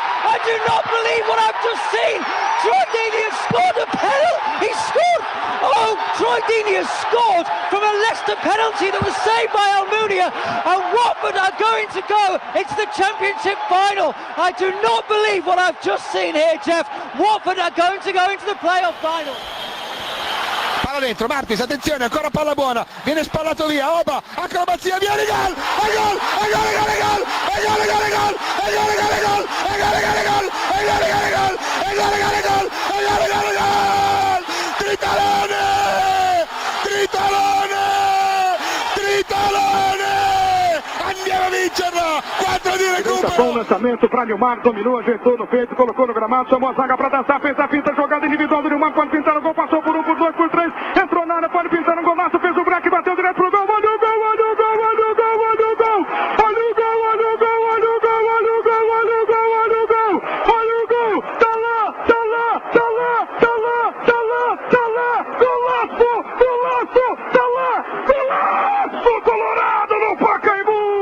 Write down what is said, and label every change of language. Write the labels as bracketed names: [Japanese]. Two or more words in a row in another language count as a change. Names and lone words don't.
[English] I do not believe what I've just seen! Troy Deeney has scored a penalty! He scored! Oh, Troy Deeney has scored from a Leicester penalty that was saved by Almunia, and Watford are going to go into the Championship final. I do not believe what I've just seen here, Jeff. Watford are going to go into the playoff final. [Italian] Palla dentro, Martis, attenzione, ancora palla buona, viene spallato via, Oba, acrobazia, viene gol! Tritalone! Andiamo a vincerla! 4 di recupero! [Portuguese] Bom lançamento para Nilmar, dominou, ajeitou no peito, colocou no gramado, chamou a zaga para dançar, fez a finta, jogada individual do Nilmar, pode pintar o gol, passou por 1, por 2, por 3, entrou na área, pode pintar um golaço, fez o break, bateu direto pro gol, olha o gol! Golaço colorado no Pacaembu!